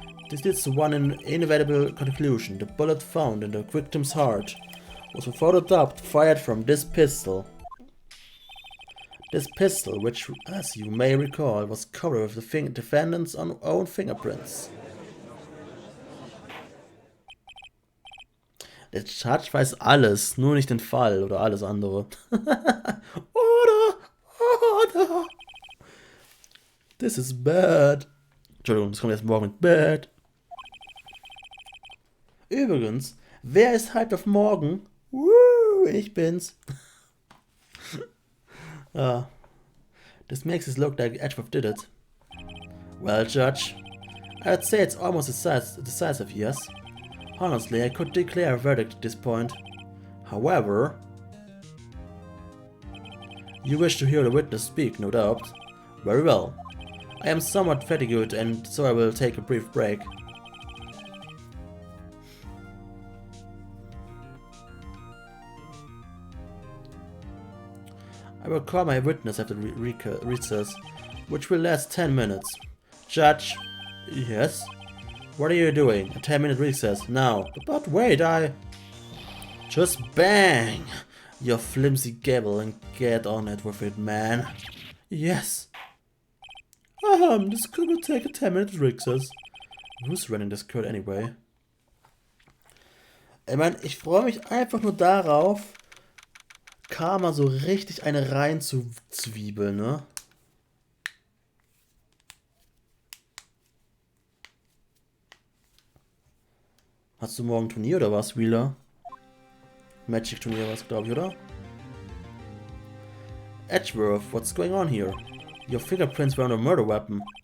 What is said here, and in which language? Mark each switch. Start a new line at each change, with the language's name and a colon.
English: This leads to one inevitable conclusion. The bullet found in the victim's heart was without a doubt fired from this pistol. This pistol, which, as you may recall, was covered with the defendant's own fingerprints.
German: Der Judge weiß alles, nur nicht den Fall oder alles andere.
English: Order! This is bad.
German: Entschuldigung, das kommt erst morgen mit bad. Übrigens, wer ist hyped auf morgen? Ich bin's.
English: This makes it look like Edgeworth did it. Well, Judge, I'd say it's almost decisive, yes. Honestly, I could declare a verdict at this point. However, you wish to hear the witness speak, no doubt. Very well. I am somewhat fatigued, and so I will take a brief break. I will call my witness after recess. which will last 10 minutes. Judge. Yes? What are you doing? A 10-minute recess. Now. But wait, Just bang your flimsy gavel and get on it with it, man. Yes. This could take a 10-minute recess. Who's running this code anyway?
German: Ich meine, ich freue mich einfach nur darauf, Karma so richtig eine rein zu zwiebeln, ne? Hast du morgen Turnier oder was, Wheeler? Magic Turnier was, glaube ich, oder?
English: Edgeworth, what's going on here? Your fingerprints were on a murder weapon.